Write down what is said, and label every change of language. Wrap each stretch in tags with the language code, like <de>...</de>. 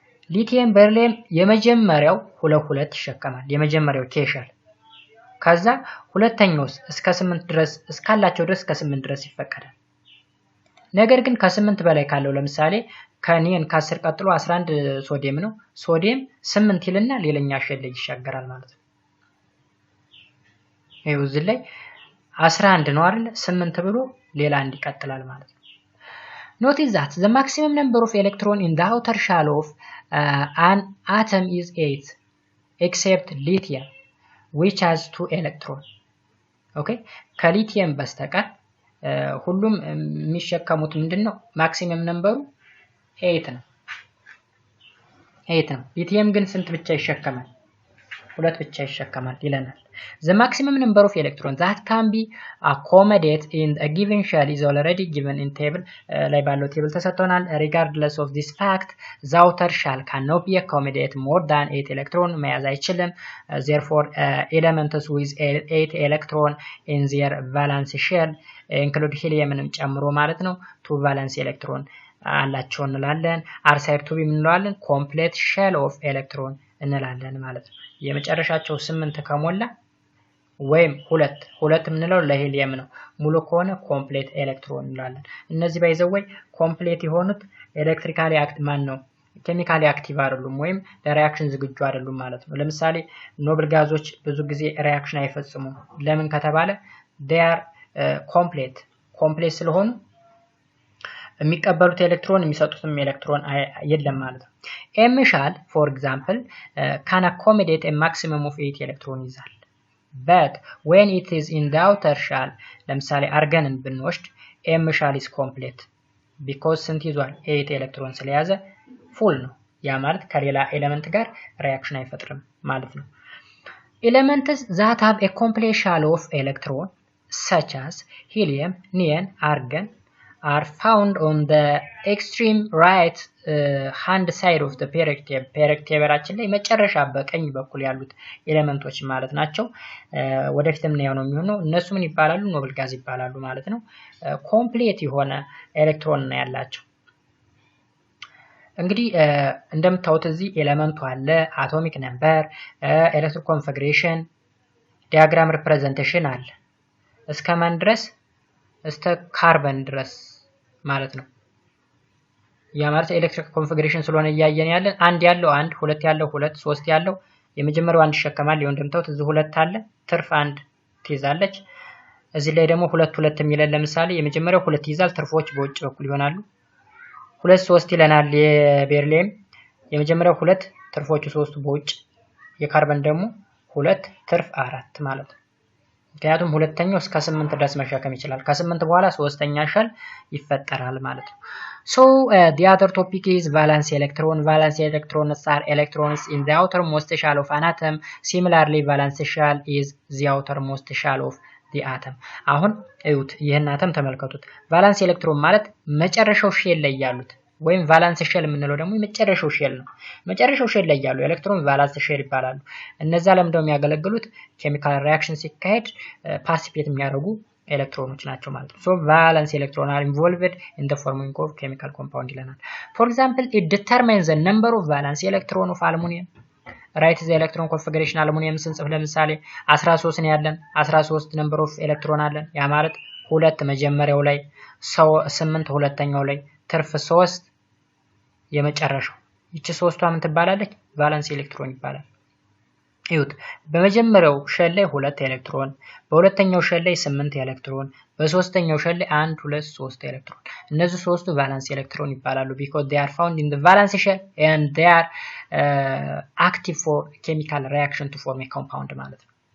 <am>ሊቲየም ቤሪሊየም የመጀመሪያው 2 ይሸከማል፣ የመጀመሪያው K ሼል። ከዛ ሁለተኛው እስከ 8 ድረስ እስካላቸው ድረስ ከ8 ድረስ ይፈቀዳል። ነገር ግን ከ8 በላይ ካለው ለምሳሌ ከኒዮን ከ10 ቀጥሎ 11 ሶዲየም ነው። ሶዲየም 8 ይልና ሌላኛ ሼል ላይ ይሻገራል ማለት ነው። ይሄው እዚህ ላይ 11 ነው አይደል? 8 ብሎ ሌላ አንድ ይቀጥላል ማለት ነው።</am> <en>Notice that the maximum number of electron in the outer shell of an atom is 8 except lithium which has 2 electrons. Okay?</en> <am>ከሊቲየም በስተቀር ሁሉም የሚሸከሙት ምንድነው? ማክሲመም ነምበሩ 8 ነው። 8 ነው። ሊቲየም ግን ስንት ብቻ ይሸከማል? 2 ብቻ ይሸከማል ይለናል።</am> <en>The maximum number of electrons that can be accommodated in a given shell is already given in table</en> <am>ላይ ባለው ቴብል ተሰጥቶናል።</am> <en>Regardless of this fact, the outer shell cannot be accommodated more than 8 electron</en> <am>መያዝ አይችልም.</am> <en>Therefore, elements with 8 electron in their valence shell include heliumንም</en> <am>ጨምሮ ማለት ነው</am> <en>2 valence electron</en> <am>አላቸው እንላለን።</am> <en>are said to be እንላለን complete shell of electron</en> <am>እንላለን ማለት ነው። የመጨረሻቸው 8 ከሞላ ወይም 2 ምንለው ለሂሊየም ነው። ሙሉ ከሆነ ኮምፕሌት ኤሌክትሮን እንላለን። እነዚህ ባይዘወይ ኮምፕሌት የሆኑት ኤሌክትሪካሊ አክት ማን ነው ኬሚካሊ አክቲቭ አይደሉም ወይም ለሪአክሽን ዝግጁ አይደሉም ማለት ነው። ለምሳሌ ኖብል ጋዞች ብዙ ጊዜ ሪአክሽን አይፈጽሙም። ለምን ከተባለ</am> <en>they are complete</en> <am>ስለሆኑ የሚቀበሉት ኤሌክትሮን የሚሰጡትም ኤሌክትሮን የለም ማለት ነው።</am> <en>M shell for example can accommodate a maximum of 8</en> <am>ኤሌክትሮን ይዛል።</am> <en>but when it is in the outer shell</en> <am>ለምሳሌ አርገንን ብንወስድ</am> <en>M shell is complete because</en> <am>ስንት ይዟል 8 ኤሌክትሮን ስለያዘ full ነው። ያ ማለት ከሌላ ኤሌመንት ጋር ሪአክሽን አይፈጥርም ማለት ነው።</am> <en>Elements that have a complete shell of electron such as helium, neon, argon are found on the extreme right hand side of the periodic table.</en> <am>periodic tableአችን ላይ መጨረሻ በቀኝ በኩል ያሉት ኤሌመንቶች ማለት ናቸው። ወደፊትም ነው የሚሆነው እነሱ ምን ይባላሉ? ኖብል ጋዝ ይባላሉ ማለት ነው። ኮምፕሊት የሆነ ኤሌክትሮን ነው ያላቸው። እንግዲህ እንደምታዩት እዚህ ኤሌመንቱ አለ፣ አቶሚክ ነምበር፣ ኤሌክትሮን ኮንፊግሬሽን፣ ዲያግራም ሪፕሬዘንቴሽን አለ። እስከ ማን ድረስ? እስከ ካርበን ድረስ ማለት ነው። ያ ማለት ኤሌክትሪክ ኮንፊግሬሽን ስለሆነ እያየን ያለን አንድ ያለው አንድ፣ ሁለት ያለው ሁለት፣ ሶስት ያለው የመጀመሪያው አንድ ይሸከማል። ይሄው እንደምታዩት እዚህ ሁለት አለ፣ ትርፍ አንድ ትይዛለች። እዚህ ላይ ደግሞ ሁለት ሁለት የሚለን ለምሳሌ የመጀመሪያው ሁለት ይዛል፣ ትርፎች በውጭ በኩል ይሆናሉ። ሁለት ሶስት ይለናል የቤርሊየም የመጀመሪያው ሁለት ትርፎቹ ሶስቱ በውጭ፣ የካርበን ደግሞ ሁለት ትርፍ አራት ማለት ነው። ምክንያቱም ሁለተኛው እስከ 8 ድረስ መሸከም ይችላል። ከ8 በኋላ ሶስተኛ ሸል ይፈጠራል ማለት ነው።</am> <en>So the other topic is valence electron. Valence electrons are electrons in the outermost shell of an atom. Similarly, valence shell is the outermost shell of the atom.</en> <am>አሁን እዩት፣ ይሄን አተም ተመልከቱት። ቫላንስ ኤሌክትሮን ማለት መጨረሻው ሼል ላይ ያሉት ወይም ቫላንስ ሼል የምንለው ደግሞ የመጨረሻው ሼል ነው። መጨረሻው ሼል ላይ ያሉ ኤሌክትሮን ቫላንስ ሼል ይባላሉ። እነዛ ለምንድነው የሚያገለግሉት? ኬሚካል ሪአክሽን ሲካሄድ ፓርቲሲፔት የሚያደርጉ ኤሌክትሮኖች ናቸው ማለት ነው።</am> <en>So valence electron are involved in the forming of chemical compound</en> <am>ይለናል።</am> <en>For example, it determines the number of valence electron of aluminum. Write the electron configuration aluminum</en> <am>ስንጽፍ ለምሳሌ 13 ነው ያለን፣ 13 number of electron አለን። ያ ማለት ሁለት መጀመሪያው ላይ 8 ሁለተኛው ላይ ትርፍ 3 የመጨረሻው። ይቺ ሶስቷ ምን ትባላለች? ቫለንስ ኤሌክትሮን ይባላል። ይሁት በመጀመሪያው ሼል ላይ 2 ኤሌክትሮን፣ በሁለተኛው ሼል ላይ 8 ኤሌክትሮን፣ በሶስተኛው ሼል ላይ 1 2 3 ኤሌክትሮን። እነዚህ ሶስቱ ቫለንስ ኤሌክትሮን ይባላሉ</am> <en>because they are found in the valence shell and they are active for chemical reaction to form a compound</en> <am>ማለት ነው።</am>